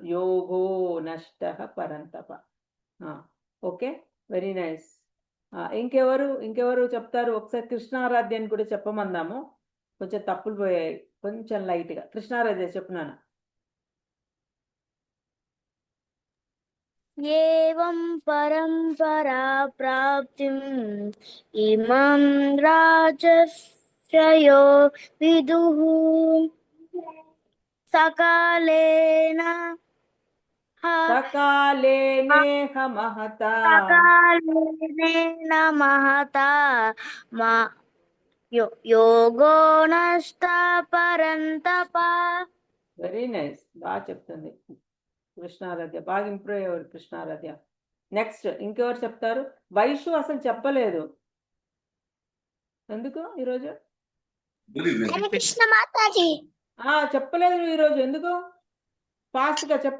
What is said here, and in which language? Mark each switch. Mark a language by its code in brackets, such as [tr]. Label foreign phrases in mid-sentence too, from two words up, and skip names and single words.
[sa] యోగో నష్టః పరంతప. [en] okay, very nice. [te] ఇంకెవరు చెప్తారు? ఒకసారి కృష్ణారాధ్యాన్ని కూడా చెప్పమందాము. కొంచెం తప్పులు పోయాయి, కొంచెం లైట్గా. కృష్ణారాధ్య చెప్పు నాన్న. [sa] एवं परंपरा प्राप्तिम् इमं राजर्षयो विदुः सकालेन సకాలేనేహ మహతా सकालेन महता योगो नष्ट परन्तप [en] very nice, [te] బాగా చెప్తుంది కృష్ణారాధ్య, బాగా ఇంప్రూవ్ అయ్యేవారు కృష్ణారాధ్య. నెక్స్ట్ ఇంకెవరు చెప్తారు? వైషు అసలు చెప్పలేదు, ఎందుకు ఈరోజు? హరే కృష్ణ మాతాజీ. చెప్పలేదు నువ్వు ఈరోజు, ఎందుకు? ఫాస్ట్ గా చెప్పు.